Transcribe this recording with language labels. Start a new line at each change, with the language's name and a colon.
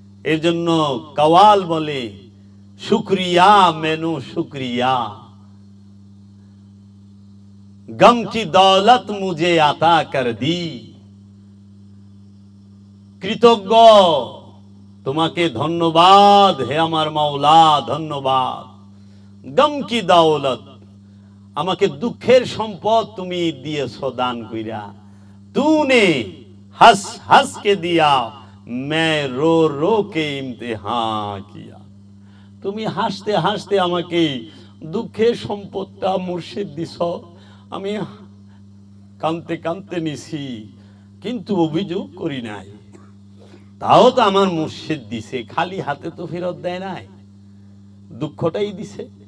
Bangla: এর জন্য কাওয়াল বলে,
Hindi: শুক্রিয়া মেনু শুক্রিয়া, গম কি দৌলত মুঝে আতা কর দি।
Bangla: কৃতজ্ঞ, তোমাকে ধন্যবাদ হে আমার মাওলা, ধন্যবাদ।
Hindi: গম কি দৌলত,
Bangla: আমাকে দুঃখের সম্পদ তুমি দিয়েছো দান কইরা।
Hindi: तूने हंस हंस के दिया, मैं रो रो के इम्तिहान किया।
Bangla: তুমি হাসতে হাসতে আমাকে দুঃখের সম্পদটা মুর্শিদ দিছ, আমি কাঁদতে কাঁদতে নিছি, কিন্তু অভিযোগ করি নাই। তাও তো আমার মুর্শিদ দিছে, খালি হাতে তো ফেরত দেয় নাই, দুঃখটাই দিছে।